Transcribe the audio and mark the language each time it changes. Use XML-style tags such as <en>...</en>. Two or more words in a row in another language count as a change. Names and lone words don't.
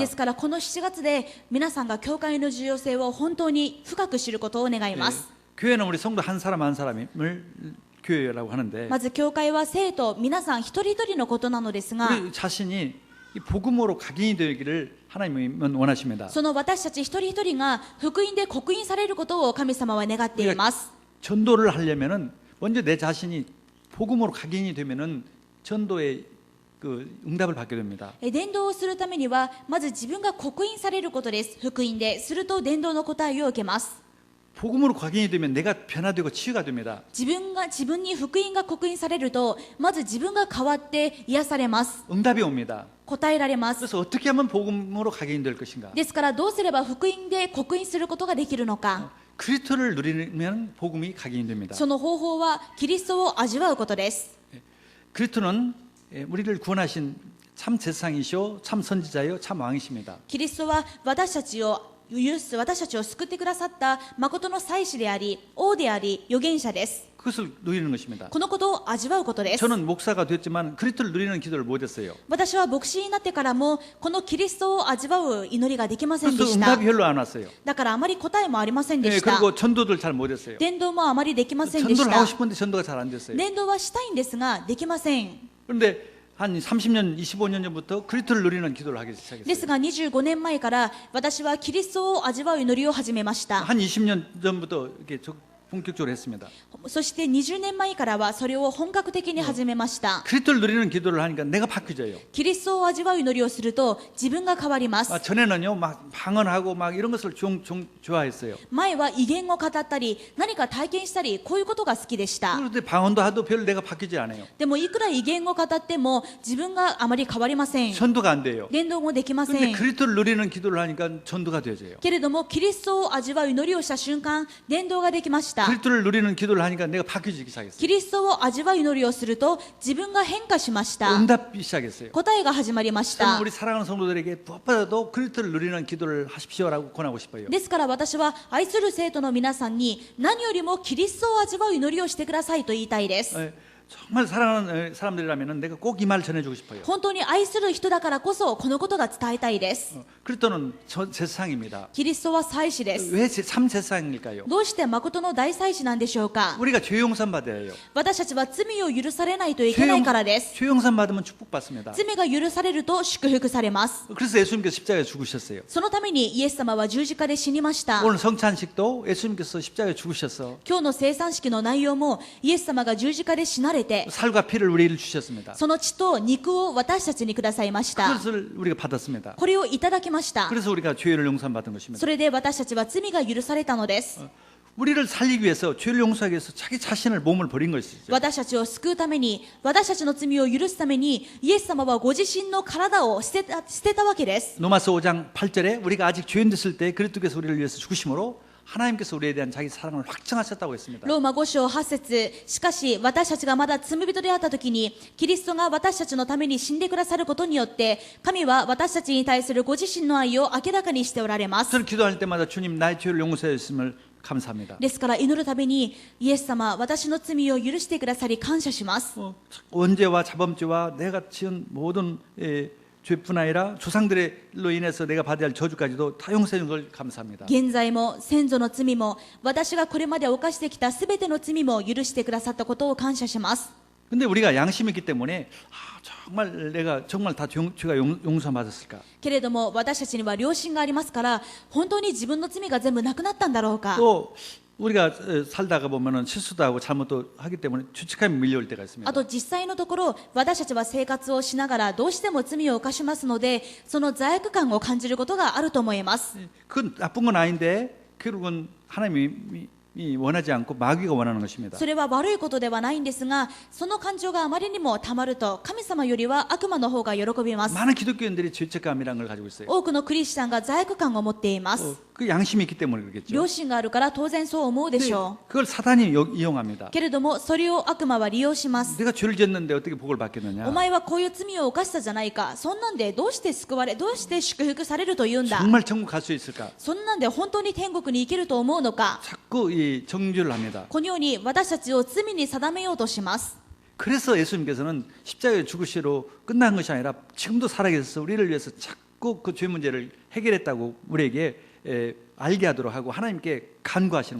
<ja>ですからこの7月で皆さんが教会の重要性を本当に深く知ることを願います。</ja> <ko>교회는 우리 성도 한 사람 한 사람을 교회라고 하는데</ko> <ja>まず教会は生徒皆さん一人一人のことなのですが、</ja> <ko>우리 자신이 이 복음으로 각인이 되기를 하나님은 원하십니다.</ko> <ja>その私たち一人一人が福音で刻印されることを神様は願っています。</ja> <ko>전도를 하려면은 먼저 내 자신이 복음으로 각인이 되면은 전도의 그 응답을 받게 됩니다.</ko> <ja>伝道をするためにはまず自分が刻印されることです。福音ですると伝道の答えを受けます。</ja> <ko>복음으로 각인이 되면 내가 변화되고 치유가 됩니다.</ko> <ja>自分に福音が刻印されると、まず自分が変わって癒されます。</ja> <ko>응답이 옵니다.</ko> <ja>答えられます。</ja> <ko>그래서 어떻게 하면 복음으로 각인이 될 것인가?</ko> <ja>ですからどうすれば福音で刻印することができるのか。</ja> <ko>그리스도를 누리면 복음이 각인이 됩니다.</ko> <ja>その方法はキリストを味わうことです。</ja> <ko>그리스도는 우리를 구원하신 참 제사장이시오, 참 선지자요, 참 왕이십니다.</ko> <ja>キリストは私たちを救ってくださった誠の祭司であり、王であり、預言者です。</ja> <ko>그것을 누리는 것입니다.</ko> <ja>このことを味わうことです。</ja> <ko>저는 목사가 됐지만 그리스도를 누리는 기도를 못했어요.</ko> <ja>私は牧師になってからもこのキリストを味わう祈りができませんで</ja> <ko>그래서</ko> <ja>した。</ja> <ko>응답이 별로 안 왔어요.</ko> <ja>だからあまり答えもありませんで</ja> <ko>예,</ko> <ja>した。</ja> <ko>그리고 전도들 잘 못했어요.</ko> <ja>伝道もあまりできませんでし</ja> <ko>전도를 하고</ko> <ja>た。</ja> <ko>싶은데 전도가 잘 안 됐어요.</ko> <ja>伝道はしたいんですができません。</ja> <ko>그런데 한 30년, 25년 전부터 그리스도를 누리는 기도를 하기</ko> <ja>です</ja> <ko>시작했어요.</ko> <ja>が25年前から私はキリストを味わう祈りを始めました。</ja> <ko>한 20년 전부터 이렇게 본격적으로 했습니다.</ko> <ja>そして20年前からはそれを本格的に始めました。</ja> <ko>그리스도를 누리는 기도를 하니까 내가 바뀌어져요.</ko> <ja>キリストを味わう祈りをすると自分が変わります。</ja> <ko>전에는요, 막 방언하고 막 이런 것을 좋아했어요.</ko> <ja>前は威厳を語ったり何か体験したりこういうことが好きでした。</ja> <ko>그런데 방언도 하도 별 내가 바뀌지 않아요.</ko> <ja>でもいくら威厳を語っても自分があまり変わりません。</ja> <ko>전도가 안 돼요.</ko> <ja>伝道もできませ</ja> <ko>그런데</ko> <ja>ん。</ja> <ko>그리스도를 누리는 기도를 하니까 전도가 되어져요.</ko> <ja>けれどもキリストを味わう祈りをした瞬間伝道ができました。</ja> <ko>그리스도를 누리는 기도를 하니까 내가 바뀌어지기 시작했어요.</ko> <ja>キリストを味わう祈りをすると自分が変化しました。</ja> <ko>응답이 시작했어요.</ko> <ja>答えが始まりまし</ja> <ko>저는</ko> <ja>た。</ja> <ko>우리 사랑하는 성도들에게 무엇보다도 그리스도를 누리는 기도를 하십시오라고 권하고 싶어요.</ko> <ja>ですから私は愛する生徒の皆さんに何よりもキリストを味わう祈りをしてくださいと言いたいです。</ja> <ko>정말 사랑하는 사람들이라면 내가 꼭 이 말 전해주고 싶어요.</ko> <ja>本当に愛する人だからこそこのことが伝えたいです。</ja> <ko>그리스도는 제사장입니다.</ko> <ja>キリストは祭司です。</ja> <ko>왜 참 제사장일까요?</ko> <ja>どうして誠の大祭司なんでしょうか。</ja> <ko>우리가 죄 용산 받아야 해요.</ko> <ja>私たちは罪を許されないといけないからです。</ja> <ko>죄 용산 받으면 축복받습니다.</ko> <ja>罪が許されると祝福されます。</ja> <ko>그래서 예수님께서 십자가에 죽으셨어요.</ko> <ja>そのためにイエス様は十字架で死にました。</ja> <ko>오늘 성찬식도 예수님께서 십자가에 죽으셔서</ko> <ja>今日の生産式の内容もイエス様が十字架で死なれて</ja> <ko>살과 피를 우리를 주셨습니다.</ko> <ja>その血と肉を私たちにくださいました。</ja> <ko>그것을 우리가 받았습니다.</ko> <ja>これをいただきました。</ja> <ko>그래서 우리가 죄를 용서받은 것입니다.</ko> <ja>それで私たちは罪が許されたのです。</ja> <ko>우리를 살리기 위해서 죄를 용서하기 위해서 자기 자신을 몸을 버린 것이죠.</ko> <ja>私たちを救うために私たちの罪を許すためにイエス様はご自身の体を捨てたわけです。</ja> <ko>로마서 5장 8절에 우리가 아직 죄인 됐을 때 그리스도께서 우리를 위해서 죽으심으로 하나님께서 우리에 대한 자기 사랑을 확증하셨다고 했습니다.</ko> <ja>ローマ5章8節しかし私たちがまだ罪人であった時にキリストが私たちのために死んでくださることによって神は私たちに対するご自身の愛を明らかにしておられます。</ja> <ko>저는 기도할 때마다 주님 나의 죄를 용서해 주심을 감사합니다.</ko> <ja>ですから祈るたびにイエス様私の罪を許してくださり感謝します。</ja> <ko>원죄와 자범죄와 내가 지은 모든 죄뿐 아니라 조상들로 인해서 내가 받아야 할 저주까지도 다 용서해 준 걸 감사합니다.</ko> <ja>現在も先祖の罪も私がこれまで犯してきたすべての罪も許してくださったことを感謝します。</ja> <ko>근데 우리가 양심이 있기 때문에 정말 내가 정말 다 죄가 용서받았을까?</ko> <ja>けれども私たちには良心がありますから本当に自分の罪が全部なくなったんだろうか。</ja> <ko>또 우리가 살다가 보면은 실수도 하고 잘못도 하기 때문에 죄책감이 밀려올 때가</ko> <ja>あ</ja> <ko>있습니다.</ko> <ja>と実際のところ私たちは生活をしながらどうしても罪を犯しますのでその罪悪感を感じることがあると思います。</ja> <ko>그건 나쁜 건 아닌데 결국은 하나님이 원하지 않고 마귀가 원하는 것입니다.</ko> <ja>それは悪いことではないんですがその感情があまりにもたまると神様よりは悪魔の方が喜びます。</ja> <ko>많은 기독교인들이 죄책감이라는 걸 가지고 있어요.</ko> <ja>多くのクリスチャンが罪悪感を持っています。</ja> <ko>그 양심이 있기 때문에 그러겠죠.</ko> <ja>良心があるから当然そう思うでしょ</ja> <ko>그걸 사단이 이용합니다.</ko> <ja>う。けれどもそれを悪魔は利用します。</ja> <ko>내가 죄를 지었는데 어떻게 복을 받겠느냐?</ko> <ja>お前はこういう罪を犯したじゃないか。そんなんでどうして救われどうして祝福されると言うんだ。</ja> <ko>정말 천국 갈 수 있을까?</ko> <ja>そんなんで本当に天国に行けると思うのか。</ja> <ko>자꾸 이 정죄를 합니다.</ko> <ja>このように私たちを罪に定めようとします。</ja> <ko>그래서 예수님께서는 십자가에 죽으시로 끝난 것이 아니라 지금도 살아계셔서 우리를 위해서 자꾸 그 죄 문제를 해결했다고 우리에게 알게 하도록 하고 하나님께 간구하시는</ko>